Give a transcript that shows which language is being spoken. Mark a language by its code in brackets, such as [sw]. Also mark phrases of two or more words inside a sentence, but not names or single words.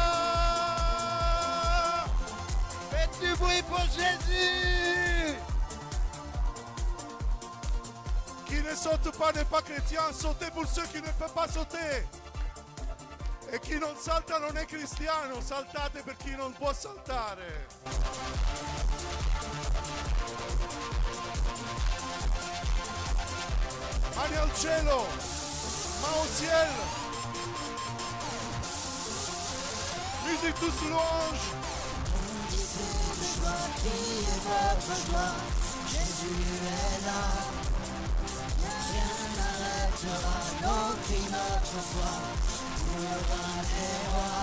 [fr] Faites du bruit pour Jésus. Qui ne saute pas n'est pas chrétien. Sautez pour ceux qui ne peuvent pas sauter. [it] E chi non salta non è cristiano. Saltate per chi non può saltare. Mani al cielo. [fr] Main au ciel. Musique tous louange. Priez votre joie, Jésus est là. Rien n'arrêtera nos cris, notre foi, pour le roi des rois.